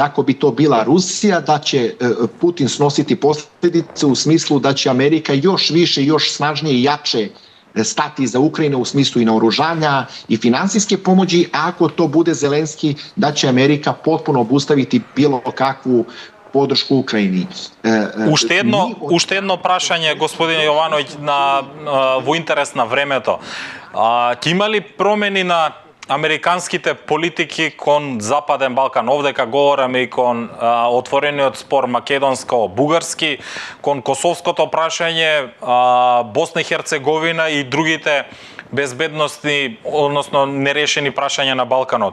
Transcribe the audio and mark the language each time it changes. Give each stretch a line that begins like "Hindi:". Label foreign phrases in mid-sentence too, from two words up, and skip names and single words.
Serbian: Ako bi to bila Rusija, da će Putin snositi posljedice u smislu da će Amerika još više, još snažnije i jače stati za Ukrajinu u smislu i naoružanja i finansijske pomoći, a ako to bude Zelenski, da će Amerika potpuno obustaviti bilo kakvu podršku Украjini.
Macedonian: Уште едно прашање, господине Јовановиќ, во интерес на времето. Ќе има ли промени на американските политики кон Западен Балкан? Овдека говориме и кон отворениот спор македонско-бугарски, кон косовското прашање, Босна и Херцеговина и другите безбедностни, односно нерешени прашања на Балканот.